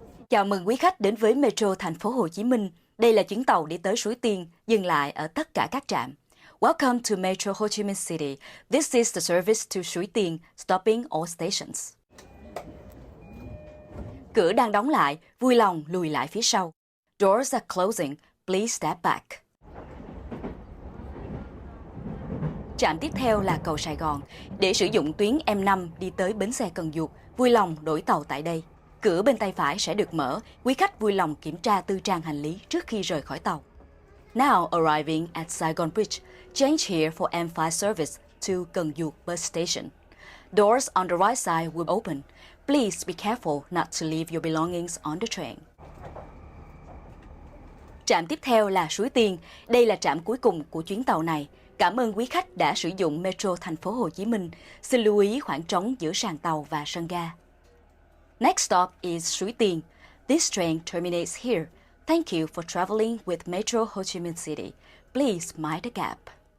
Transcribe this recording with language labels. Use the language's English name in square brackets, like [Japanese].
[Vietnamese] Chào mừng quý khách đến với Metro thành phố Hồ Chí Minh. Đây là chuyến tàu đi tới Suối Tiên, dừng lại ở tất cả các trạm. [English] Welcome to Metro Ho Chi Minh City. This is the service to Suối Tiên, stopping all stations. [Vietnamese] Cửa đang đóng lại, vui lòng lùi lại phía sau. [English] Doors are closing, please step back. [Vietnamese] Trạm tiếp theo là cầu Sài Gòn. Để sử dụng tuyến M5 đi tới bến xe Cần Duộc, vui lòng đổi tàu tại đây. Cửa bên tay phải sẽ được mở, quý khách vui lòng kiểm tra tư trang hành lý trước khi rời khỏi tàu. [English] Now arriving at Saigon Bridge, change here for M5 service to Cần Duộc bus station. Doors on the right side will open. Please be careful not to leave your belongings on the train. [Vietnamese] Trạm tiếp theo là Suối Tiên. Đây là trạm cuối cùng của chuyến tàu này. Cảm ơn quý khách đã sử dụng Metro thành phố Hồ Chí Minh. Xin lưu ý khoảng trống giữa sàn tàu và sân ga. [English] Next stop is Suối Tiên. This train terminates here. Thank you for traveling with Metro Ho Chi Minh City. Please mind the gap.